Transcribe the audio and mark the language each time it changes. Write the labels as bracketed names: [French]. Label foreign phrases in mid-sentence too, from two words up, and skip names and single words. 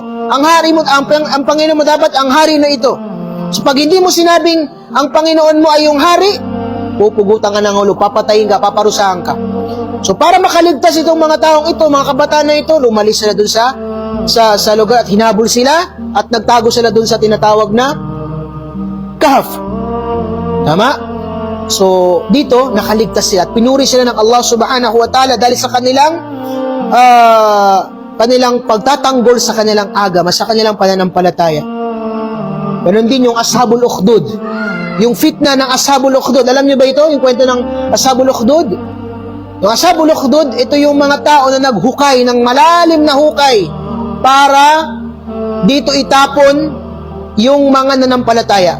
[Filipino] Ang hari mo, ang Panginoon mo dapat ang hari na ito. So pag hindi mo sinabing ang Panginoon mo ay yung hari, pupugutan ka ng ulo, papatayin ka, paparusahan ka. So para makaligtas itong mga taong ito, mga kabataan na ito, lumalis sila doon sa lugar at hinabol sila at nagtago sila doon sa tinatawag na Kahf. Tama? So dito, nakaligtas sila at pinuri sila ng Allah [Arabic] سبحانه وتعالى [Filipino] dahil sa kanilang pagtatanggol sa kanilang agama, sa kanilang pananampalataya. Ganon din yung Ashabul Ukhdud. Yung fitna ng Ashabul Ukhdud. Alam niyo ba ito? Yung kwento ng Ashabul Ukhdud? Yung Ashabul Ukhdud, ito yung mga tao na naghukay ng malalim na hukay para dito itapon yung mga nanampalataya.